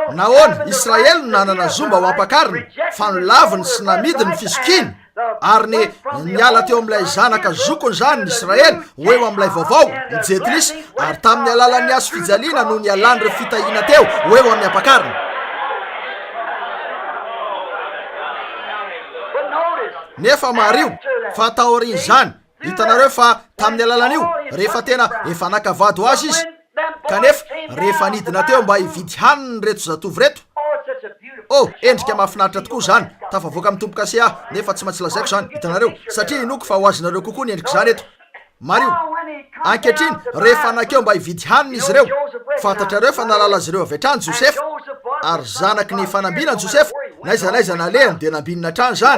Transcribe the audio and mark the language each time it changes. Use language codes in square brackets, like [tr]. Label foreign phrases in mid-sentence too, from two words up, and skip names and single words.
[mg] Nahoana Israely no nanana zomba ho ampakariny fa nolaviny sy namidiny ny fisokiny. Ary niala teo amin'ilay zanaka zokony zany ny Israely ho eo amin'ilay vaovao ny Jetilisa ary tamin'ny alalan'ny azo fijaliana no nialany ireo fitahina teo ho eo amin'ny ampakariny. [en] But notice, [mg] Nefa Mario fa taoriny zany hitanareo fa tamin'ny alalan'io rehefa tena efa nakavady ho azy izy kanefa rehefa nidina teo mba hividy haniny reto zatovy reto. [en] oh, it's such a beautiful. [mg] Oh, endrika mahafinaritra tokoa zany. Tafavoaka amin'ny tompo-kase aho nefa tsy maintsy lazaiko zany. Hitanareo satria inoko fa ho azonareo kokoa ny endrika zany eto. Mario, ankehitriny rehefa nakeo mba hividy haniny izy ireo fantatrareo fa nalala azy ireo avy hatrany Josefa ary zanaky ny fanambinany Josefa naiza naiza nalehany de nambinina trano zany.